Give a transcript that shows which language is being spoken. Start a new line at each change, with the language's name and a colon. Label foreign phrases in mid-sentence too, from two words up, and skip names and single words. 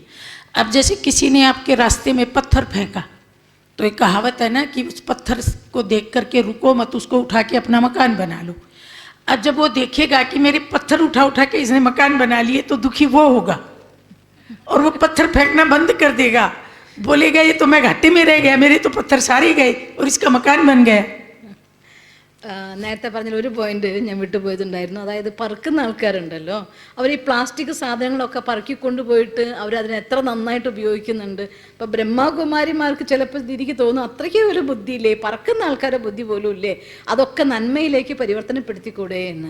Hindi: अब जैसे किसी ने आपके रास्ते में पत्थर फेंका, तो एक कहावत है ना कि उस पत्थर को देख करके रुको मत, उसको उठा के अपना मकान बना लो। अब जब वो देखेगा कि मेरे पत्थर उठा उठा के इसने मकान बना लिए, तो दुखी वो होगा और वो पत्थर फेंकना बंद कर देगा, बोलेगा ये तो मैं घाटे में रह गया, मेरे तो पत्थर सारे गए और इसका मकान बन गया।
Malayalam: നേരത്തെ പറഞ്ഞ ഒരു പോയിന്റ് ഞാൻ വിട്ടുപോയതുണ്ടായിരുന്നു. അതായത് പറക്കുന്ന ആൾക്കാരുണ്ടല്ലോ, അവർ ഈ പ്ലാസ്റ്റിക് സാധനങ്ങളൊക്കെ പറക്കി കൊണ്ടുപോയിട്ട് അവരതിനെ എത്ര നന്നായിട്ട് ഉപയോഗിക്കുന്നുണ്ട്. ഇപ്പം ബ്രഹ്മകുമാരിമാർക്ക് ചിലപ്പോൾ എനിക്ക് തോന്നും അത്രയ്ക്ക് ഒരു ബുദ്ധിയില്ലേ, പറക്കുന്ന ആൾക്കാരുടെ ബുദ്ധി പോലും ഇല്ലേ, അതൊക്കെ നന്മയിലേക്ക് പരിവർത്തനപ്പെടുത്തിക്കൂടെ എന്ന്.